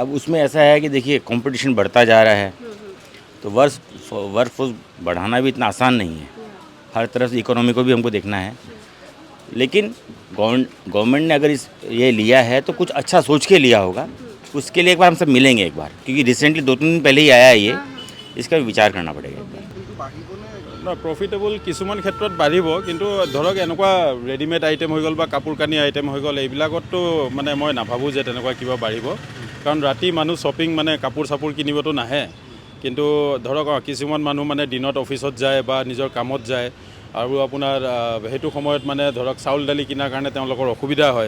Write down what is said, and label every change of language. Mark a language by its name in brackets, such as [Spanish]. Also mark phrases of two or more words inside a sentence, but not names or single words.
[Hindi] अब उसमें ऐसा है कि देखिए कंपटीशन बढ़ता जा रहा है, तो वर्क फोर्स बढ़ाना भी इतना आसान नहीं है। हर तरफ से इकोनॉमी को भी हमको देखना है, लेकिन गवर्नमेंट ने अगर ये लिया है तो कुछ अच्छा सोच के लिया होगा। उसके लिए एक बार हम सब मिलेंगे एक बार, क्योंकि रिसेंटली 2-3 दिन पहले ही आया है ये, इसका भी विचार करना पड़ेगा एक बार। [Assamese] প্ৰফিটেবল কিছুমান ক্ষেত্ৰত বাঢ়িব, কিন্তু ধৰক এনেকুৱা [English] readymade item [Assamese] হৈ গ'ল বা কাপোৰ কানি আইটেম হৈ গ'ল, এইবিলাকততো মানে মই নাভাবোঁ যে তেনেকুৱা কিবা বাঢ়িব। কাৰণ ৰাতি মানুহ শ্বপিং মানে কাপোৰ চাপোৰ কিনিবতো নাহে, কিন্তু ধৰক কিছুমান মানুহ মানে দিনত অফিচত যায় বা নিজৰ কামত যায়, আৰু আপোনাৰ সেইটো সময়ত মানে ধৰক চাউল দালি কিনাৰ কাৰণে তেওঁলোকৰ অসুবিধা হয়।